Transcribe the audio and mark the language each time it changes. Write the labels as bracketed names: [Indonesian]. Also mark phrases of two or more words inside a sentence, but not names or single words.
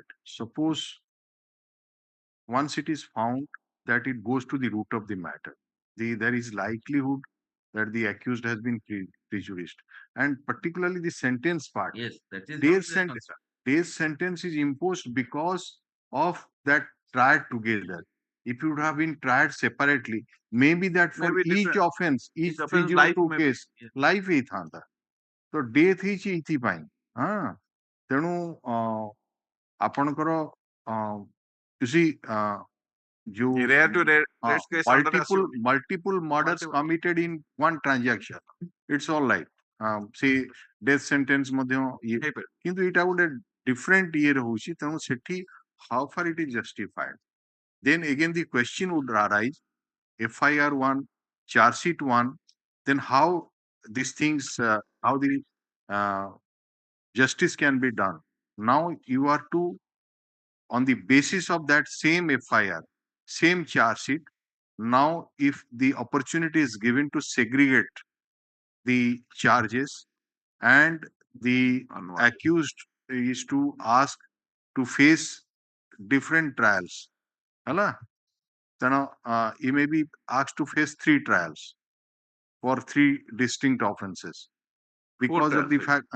[English] Suppose once it is found that it goes to the root of the matter, there is likelihood that the accused has been prejudiced, and particularly the sentence part. Yes, that is their sentence is imposed because of that tried together. if it would have been tried separately, maybe that for Maybe each different- offense, each each offense 302 life case, life [Odia] ହେଇଥାନ୍ତା ତ ଡେଥ୍ ହେଇଛି ଏଇଥିପାଇଁ ହଁ ତେଣୁ ଆପଣଙ୍କର [English] you see [Odia] ଯୋଉ [English] rare to rare case under multiple murders committed in one transaction, it's all right. See death sentence [Odia] ମଧ୍ୟ ଇଏ କିନ୍ତୁ ଏଇଟା ଗୋଟେ different ଇଏରେ ହଉଛି ତେଣୁ ସେଠି [English] how far it is justified. Then again the question would arise, FIR 1, charge sheet 1, then how these things, how the justice can be done. Now you are to, on the basis of that same FIR, same charge sheet, now if the opportunity is given to segregate the charges and the accused is to ask to face different trials, then he may be asked to face 3 trials for 3 distinct offenses because of the fact